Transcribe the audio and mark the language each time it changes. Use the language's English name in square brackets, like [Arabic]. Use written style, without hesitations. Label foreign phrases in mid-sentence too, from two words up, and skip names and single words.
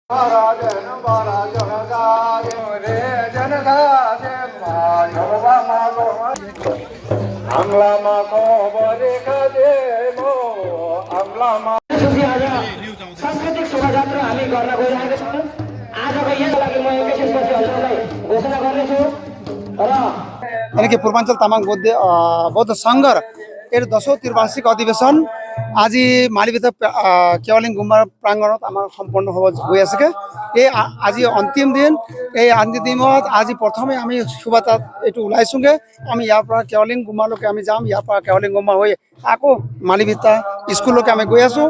[Nepali] सांस्कृतिक शोभायात्रा हामी गर्न गइरहेका छौँ। आजको यसका लागि म एकैछिनपछि हजुरलाई घोषणा गर्नेछु र यानी कि पूर्वांचल तामाङ बौद्ध संघ [Assamese] এর 10th ত্রিবার্ষিক অধিবেশন আজি মালিভিতা কেওলিং গুম্বা প্ৰাংগণত আমাৰ সম্পন্ন হ'ব গৈ আছে। এই আজি অন্তিম দিন। এই অন্তিম দিনত আজি প্ৰথমে আমি সুবাতাত এইটো ওলাইছোগে। আমি ইয়াৰ পৰা কেওলিং গুম্বালৈকে আমি যাম। ইয়াৰ পৰা কেওলিং গুম্বা হৈ আকৌ মালিভিতা স্কুললৈকে আমি গৈ আছো।